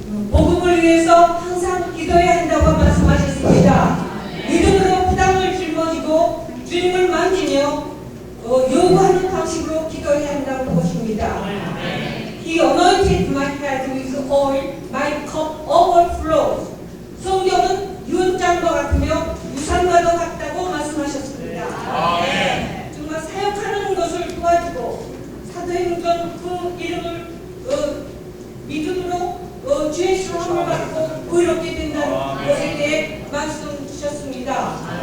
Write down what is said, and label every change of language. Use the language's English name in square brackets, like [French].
[Korean] 복음을 위해서 항상 기도해야 한다고 말씀하셨습니다. 믿음으로 부담을 짊어지고 주님을 만지며 요구하는 방식으로 기도해야 한다는 것입니다. [English] He anointed my head with oil, my cup overflows. [Korean] 성경은 유언장과 같으며 유산과도 같다고 말씀하셨습니다. 정말 사역하는 것을 도와주고 사도행전 그 이름을 믿음으로 주의 시험을 받고 의롭게 된다는 것에 대해 말씀 주셨습니다.